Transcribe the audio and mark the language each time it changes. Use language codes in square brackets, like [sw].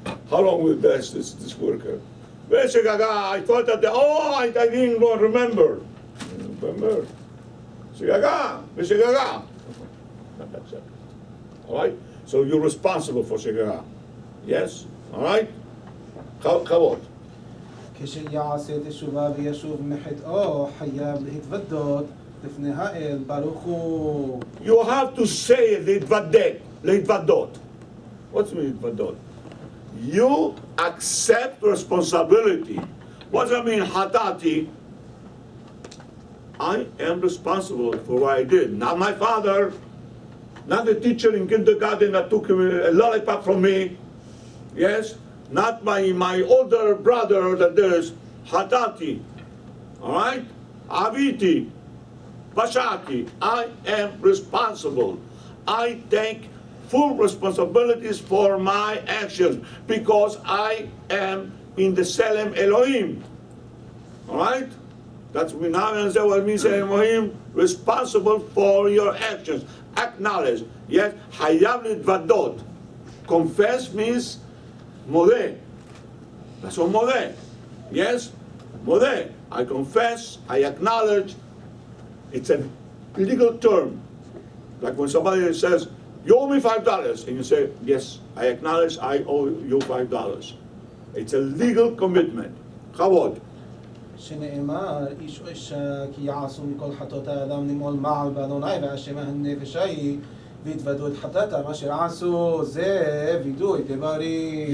[en] How long will it last this worker? Well, Shagaga, I thought that I didn't remember. Remember? Shagaga, Shagaga. That's it. All right? So you're responsible for Shagaga. Yes? All right? Chavot. [he] כשיעשה תשובה וישוב מחטאו חייב להתוודות לפני האל ברוך הוא. [en] You have to say להתוודות. What's mean להתוודות? You accept responsibility. What does that mean? Hatati. I am responsible for what I did. Not my father, not the teacher in kindergarten that took a lollipop from me. Yes? Not my older brother that does. Hatati. Alright? Aviti. Pashati. I am responsible. I take full responsibilities for my actions because I am in the B'Tselem Elohim. Alright? That's we now understand what it means Elohim. responsible for your actions. Acknowledge. [he] Yes, חייב להתוודות. [en] Confess means מודה. That's what מודה. Yes, מודה. I confess, I acknowledge. It's a legal term. Like when somebody says, you owe me $5, and you say, yes, I acknowledge I owe you $5. It's a legal commitment. חוות. [he] שנאמר, איש או אישה כי יעשו מכל חטאות האדם נמול מעל באדוני והשם הנפש ההיא והתוודו את חטאתם אשר עשו זה וידוי דברי.